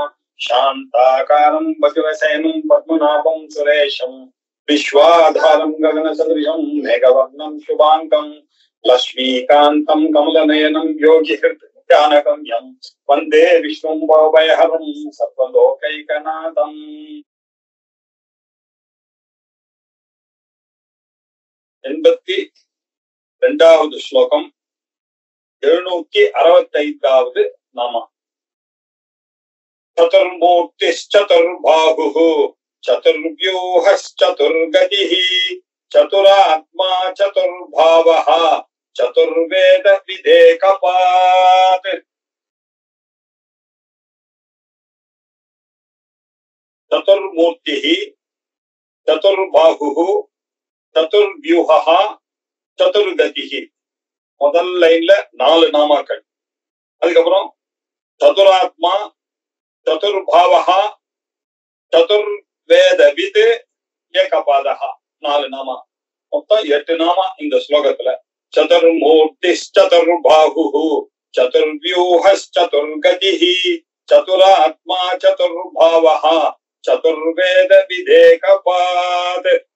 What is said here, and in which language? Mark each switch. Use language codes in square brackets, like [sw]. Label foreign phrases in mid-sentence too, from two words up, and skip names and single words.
[sa] शान्ताकारं वज्रसेनं पद्मनाभं सुरेशं विश्वाधारं गगनसदृशं मेघवर्णं शुभाङ्गं लक्ष्मीकान्तं कमलनयनं योगिहृद्यानगम्यं वन्दे विष्णुं भवभयहरं सर्वलोकैकनाथम्। [ta] 82வது ஸ்லோகம் 765வது நாம. [sa] चतुर्मूर्तिश्चतुर्बाहुः चतुर्व्यूहश्चतुर्गतिः चतुरात्मा चतुर्भावः चतुर्वेद विदेकपात्। चतुर्मूर्तिः चतुर्बाहुः चतुर्व्यूहः चतुर्गतिः. [ta] முதல் லைன்ல 4 நாமாக்கள். அதுக்கப்புறம் சதுராத்மா சதுர்பாவஹா சதுர்வேதவித் ஏகபாதஹா 4 நாமா. மொத்தம் 8 நாமா இந்த ஸ்லோகத்துல. [sa] चतुर्मूर्तिश्चतुर्बाहुः चतुर्व्यूहश्चतुर्गतिः चतुरात्मा चतुर्भावः चतुर्वेदवित् एकपात्.